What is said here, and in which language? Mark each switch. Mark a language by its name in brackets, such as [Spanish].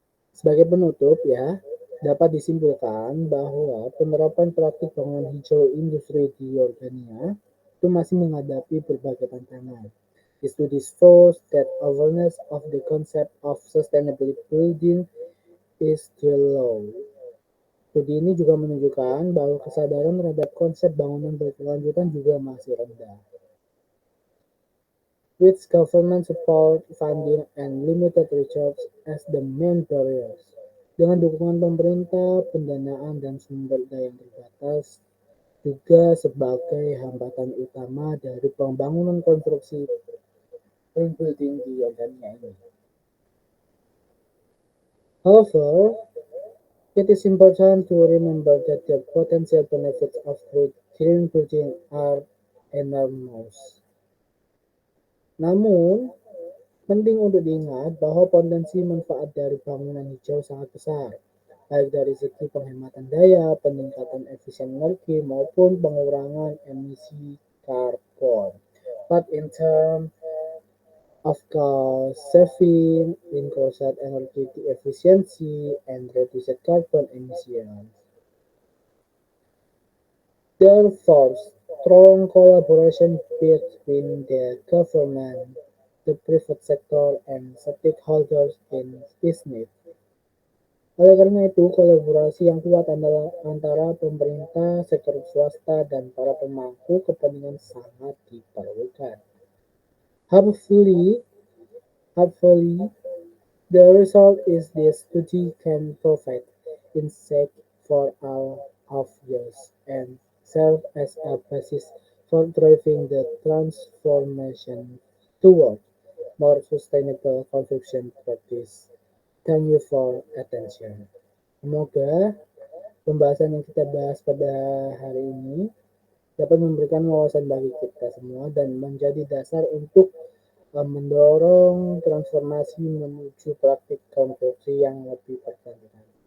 [Indonesian] Sebagai penutup ya, dapat disimpulkan bahwa penerapan praktik bangunan hijau industri di Yordania itu masih menghadapi berbagai tantangan. [English] The studies shows that awareness of the concept of sustainable building is still low. [Indonesian] Studi ini juga menunjukkan bahwa kesadaran terhadap konsep bangunan berkelanjutan juga masih rendah. [English] With government support, funding, and limited research as the main barriers. [Indonesian] Dengan dukungan pemerintah, pendanaan, dan sumber daya yang terbatas juga sebagai hambatan utama dari pembangunan konstruksi green building di Yordania ini. [English] However, it is important to remember that the potential benefits of green building are enormous. [Indonesian] Namun, penting untuk diingat bahwa potensi manfaat dari bangunan hijau sangat besar, baik dari segi penghematan daya, peningkatan efisien energi, maupun pengurangan emisi karbon. [English] But in terms of cost saving, increased energy efficiency, and reduced carbon emissions, therefore, strong collaboration between the government, the private sector, and stakeholders is needed. [Indonesian] Oleh karena itu, kolaborasi yang kuat antara pemerintah, sektor swasta, dan para pemangku kepentingan sangat diperlukan. [English] Hopefully, hopefully, the result is this study can provide insight for all of us and serve as a basis for driving the transformation toward more sustainable construction practice. Thank you for attention. [Indonesian] Semoga pembahasan yang kita bahas pada hari ini dapat memberikan wawasan bagi kita semua dan menjadi dasar untuk mendorong transformasi menuju praktik konstruksi yang lebih berkelanjutan.